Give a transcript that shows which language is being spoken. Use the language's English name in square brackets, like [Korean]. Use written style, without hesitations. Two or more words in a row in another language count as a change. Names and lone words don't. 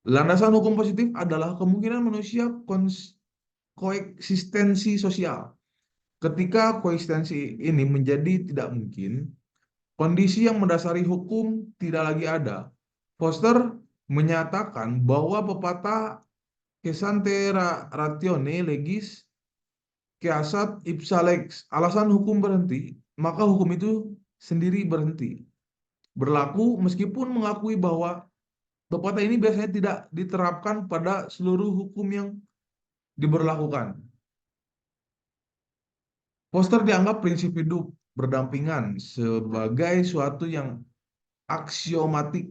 [Indonesian] Landasan hukum positif adalah kemungkinan manusia koeksistensi sosial. Ketika koeksistensi ini menjadi tidak mungkin, kondisi yang mendasari hukum tidak lagi ada. Foster menyatakan bahwa pepatah [Latin] Cessante ratione legis keasat ipsa lex, [Indonesian] alasan hukum berhenti, maka hukum itu sendiri berhenti. Berlaku meskipun mengakui bahwa pepatah ini biasanya tidak diterapkan pada seluruh hukum yang diberlakukan. Foster dianggap prinsip hidup berdampingan sebagai suatu yang aksiomatik.